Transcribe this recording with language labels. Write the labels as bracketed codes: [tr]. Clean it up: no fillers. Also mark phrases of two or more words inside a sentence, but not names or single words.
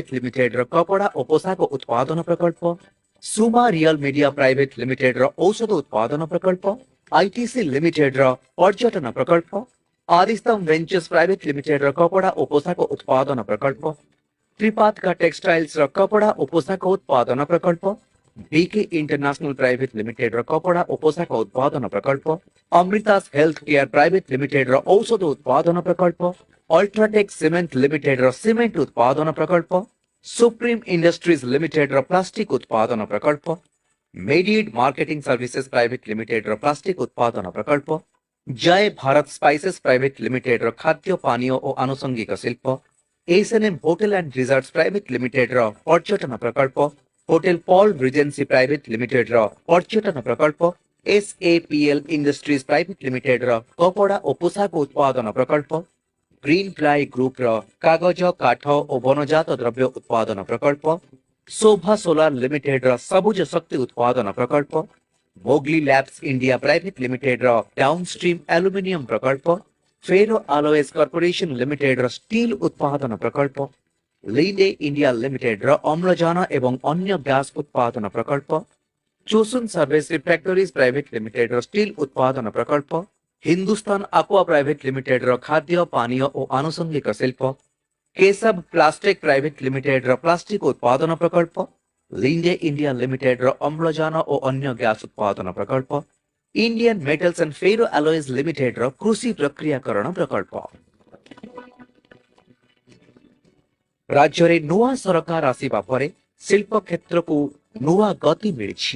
[or] ଲିମିଟେଡର କପଡ଼ା ଓ ପୋଷାକ ଉତ୍ପାଦନ ପ୍ରକଳ୍ପ, ସୁମା ରିଅଲ ମିଡିଆ ପ୍ରାଇଭେଟ ଲିମିଟେଡର ଔଷଧ ଉତ୍ପାଦନ ପ୍ରକଳ୍ପ, ITC ଲିମିଟେଡର ପର୍ଯ୍ୟଟନ ପ୍ରକଳ୍ପ, आदिस्तम वेंचर्स प्राइवेट लिमिटेड ର କପଡ଼ା ଓ ପୋଷାକ ଉତ୍ପାଦନ ପ୍ରକଳ୍ପ, ତ୍ରିପାତକା ଟେକ୍ସଟାଇଲ୍ସ ର କପଡ଼ା ଓ ପୋଷାକ ଉତ୍ପାଦନ ପ୍ରକଳ୍ପ, BK ଇଣ୍ଟରନ୍ୟାସନାଲ ପ୍ରାଇଭେଟ ଲିମିଟେଡ ର କପଡ଼ା ଓ ପୋଷାକ ଉତ୍ପାଦନ ପ୍ରକଳ୍ପ, ଅମୃତାସ ହେଲ୍ଥ କେୟାର ପ୍ରାଇଭେଟ ଲିମିଟେଡ ର ଔଷଧ ଉତ୍ପାଦନ ପ୍ରକଳ୍ପ, ଅଲ୍ଟ୍ରାଟେକ୍ ସିମେଣ୍ଟ ଲିମିଟେଡ ର ସିମେଣ୍ଟ ଉତ୍ପାଦନ ପ୍ରକଳ୍ପ, ସୁପ୍ରିମ ଇଣ୍ଡଷ୍ଟ୍ରିଜ ଲିମିଟେଡ ର ପ୍ଲାଷ୍ଟିକ ଉତ୍ପାଦନ ପ୍ରକଳ୍ପ, मेडिएट मार्केटिंग सर्विसेज प्राइवेट लिमिटेड ର ପ୍ଲାଷ୍ଟିକ ଉତ୍ପାଦନ ପ୍ରକଳ୍ପ, जय भारत स्पाइसेस प्राइवेट लिमिटेड ର ଖାଦ୍ୟ ପାନୀୟ ଓ ଆନୁଷଙ୍ଗିକ ଶିଳ୍ପ, S&M ହୋଟେଲ ଆଣ୍ଡ ରିସର୍ଟସ୍ ପ୍ରାଇଭେଟ ଲିମିଟେଡ ର ପର୍ଯ୍ୟଟନ ପ୍ରକଳ୍ପ, ହୋଟେଲ ପଲ୍ ରିଜେନ୍ସି ପ୍ରାଇଭେଟ ଲିମିଟେଡ ର ପର୍ଯ୍ୟଟନ ପ୍ରକଳ୍ପ, SAPL ଇଣ୍ଡଷ୍ଟ୍ରିଜ ପ୍ରାଇଭେଟ ଲିମିଟେଡ ର କପଡ଼ା ଓ ପୋଷାକ ଉତ୍ପାଦନ ପ୍ରକଳ୍ପ, ଗ୍ରୀନ ପ୍ଲାଇ ଗ୍ରୁପ ର କାଗଜ କାଠ ଓ ବନଜାତ ଦ୍ରବ୍ୟ ଉତ୍ପାଦନ ପ୍ରକଳ୍ପ, शोभा सोलार लिमिटेड ର ସବୁଜ ଶକ୍ତି ଉତ୍ପାଦନ ପ୍ରକଳ୍ପ, ମୋଗଲି ଲ୍ୟାବ୍ସ ଇଣ୍ଡିଆ ପ୍ରାଇଭେଟ ଲିମିଟେଡ ର [en] downstream aluminium [or] ପ୍ରକଳ୍ପ, ଫେରୋ ଆଲୋଏସ୍ କର୍ପୋରେସନ ଲିମିଟେଡ ର ଷ୍ଟିଲ୍ ଉତ୍ପାଦନ ପ୍ରକଳ୍ପ, ଲିଣ୍ଡେ ଇଣ୍ଡିଆ ଲିମିଟେଡ ର ଅମ୍ଳଜାନ ଏବଂ ଅନ୍ୟ ଗ୍ୟାସ୍ ଉତ୍ପାଦନ ପ୍ରକଳ୍ପ, ଚୋସୁନ ସର୍ଭିସ ଫ୍ୟାକ୍ଟରିଜ ପ୍ରାଇଭେଟ ଲିମିଟେଡ ର ଷ୍ଟିଲ୍ ଉତ୍ପାଦନ ପ୍ରକଳ୍ପ, ହିନ୍ଦୁସ୍ତାନ ଆକ୍ୱା ପ୍ରାଇଭେଟ ଲିମିଟେଡ ର ଖାଦ୍ୟ ପାନୀୟ ଓ ଆନୁଷଙ୍ଗିକ ଶିଳ୍ପ, केशव प्लास्टिक प्राइवेट लिमिटेड ର ପ୍ଲାଷ୍ଟିକ ଉତ୍ପାଦନ ପ୍ରକଳ୍ପ, ଲିଣ୍ଡେ ଇଣ୍ଡିଆ ଲିମିଟେଡ ର ଅମ୍ଳଜାନ ଓ ଅନ୍ୟ ଗ୍ୟାସ୍ ଉତ୍ପାଦନ ପ୍ରକଳ୍ପ, ଇଣ୍ଡିଆନ୍ ମେଟାଲ୍ସ ଆଣ୍ଡ ଫେରୋ ଆଲୋଏସ୍ ଲିମିଟେଡ ର କୃଷି ପ୍ରକ୍ରିୟାକରଣ ପ୍ରକଳ୍ପ। ରାଜ୍ୟରେ ନୂଆ ସରକାର ଆସିବା ପରେ ଶିଳ୍ପ କ୍ଷେତ୍ରକୁ ନୂଆ ଗତି ମିଳିଛି।